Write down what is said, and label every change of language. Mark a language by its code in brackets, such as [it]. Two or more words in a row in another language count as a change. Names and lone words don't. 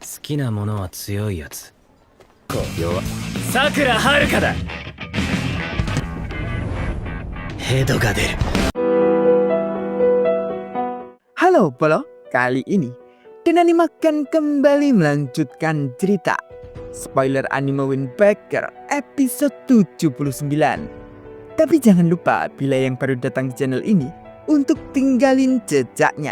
[ja] きなものは強いやつ。弱さくらはるかだ。ヘドが出る。 [id] Halo Polo, kali ini Denani akan kembali melanjutkan cerita spoiler anime Windbreaker episode 79. Tapi jangan lupa bila yang baru datang di channel ini untuk tinggalin jejaknya.